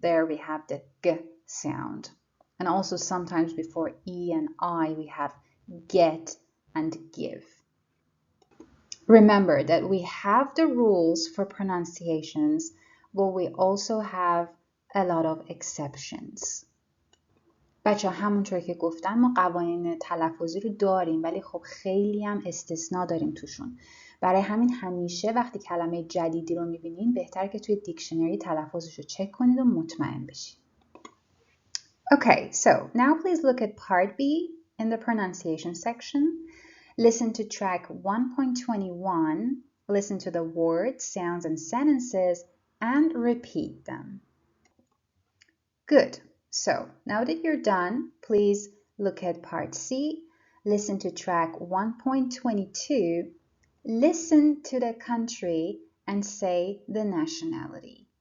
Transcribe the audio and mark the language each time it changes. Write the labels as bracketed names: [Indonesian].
[English] There we have the G sound. And also sometimes before E and I, we have get and give. Remember that we have the rules for pronunciations, but we also have a lot of exceptions. [Persian] بچه همونطور که گفتم ما قوانین تلفظی رو داریم ولی خب خیلی هم استثناء داریم توشون. برای همین همیشه وقتی کلمه جدیدی رو میبینین بهتر که توی دیکشنری تلفظش رو چک کنید و مطمئن بشید. [English] Okay, so now please look at part B in the pronunciation section. Listen to track 1.21, listen to the words, sounds, and sentences, and repeat them. Good. So now that you're done, please look at part C, listen to track 1.22, listen to the country, and say the nationality.